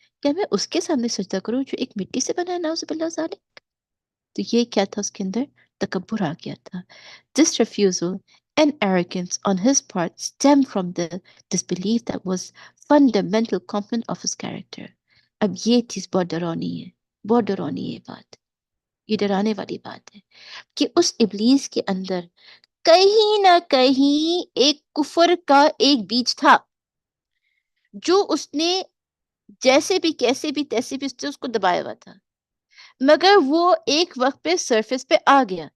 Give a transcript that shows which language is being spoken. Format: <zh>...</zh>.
<ur>کیا میں اس کے سامنے سجدہ کروں جو ایک مٹی سے بنا ہے؟</ur> <ar>نعوذ باللہ ذالک.</ar> <ur>تو یہ کیا تھا؟ اس کے اندر تکبر آ گیا تھا.</ur> <en>This refusal and arrogance on his part stemmed from the disbelief that was fundamental component of his character.</en> <ur>اب یہ چیز بہت ڈرانی ہے، بہت ڈرانی ہے بات، یہ ڈرانے والی بات ہے کہ اس ابلیس کے اندر کہیں نہ کہیں ایک کفر کا ایک بیج تھا، جو اس نے جیسے بھی کیسے بھی تیسے بھی اس کو دبایا ہوا تھا، مگر وہ ایک وقت پہ سرفیس پہ آ گیا.</ur>